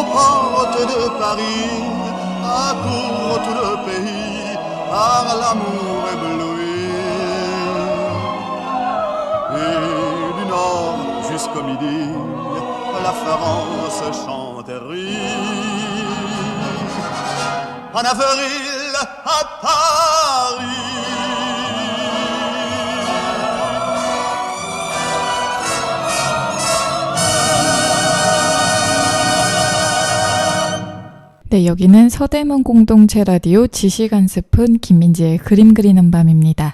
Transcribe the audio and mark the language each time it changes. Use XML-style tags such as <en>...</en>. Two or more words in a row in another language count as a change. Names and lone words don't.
<fr>portes de Paris accourt tout le pays par l'amour ébloui. Et du nord jusqu'au midi, la France chante et rit. En avril à Paris.</fr> <ko>네, 여기는 서대문 공동체 라디오 지식 한 스푼 김민지의 그림 그리는 밤입니다.</ko>